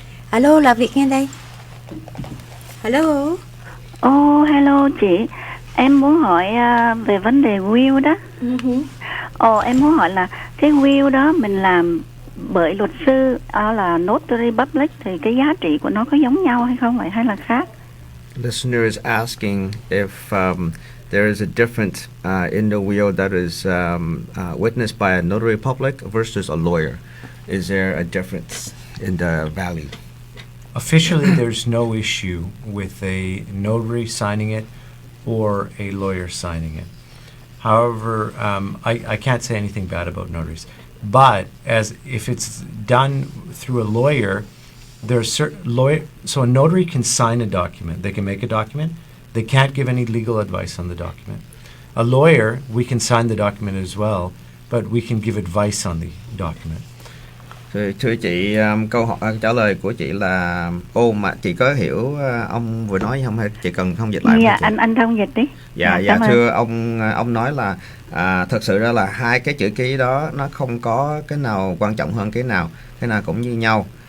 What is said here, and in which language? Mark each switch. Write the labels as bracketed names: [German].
[Vietnamese] Alo, là Việt nghe đây. Hello. Hello chị. Em muốn hỏi về vấn đề will đó. Em muốn hỏi là cái will đó mình làm bởi luật sư là notary public thì cái giá trị của nó có giống nhau hay không vậy hay là khác? [English] Listener is asking if there is a difference in the will that is witnessed by a notary public versus a lawyer. Is there a difference in the value? Officially, there's no issue with a notary signing it or a lawyer signing it. However, I can't say anything bad about notaries. But if it's done through a lawyer, there are certain so a notary can sign a document. They can make a document. They can't give any legal advice on the document. A lawyer, we can sign the document as well, but we can give advice on the document. [Vietnamese] Thưa chị, câu hỏi trả lời của chị là mà chị có hiểu ông vừa nói không hay chị cần thông dịch lại? Dạ, anh thông dịch đi. Dạ, thưa ông nói là thật sự ra là hai cái chữ ký đó nó không có cái nào quan trọng hơn cái nào cũng như nhau.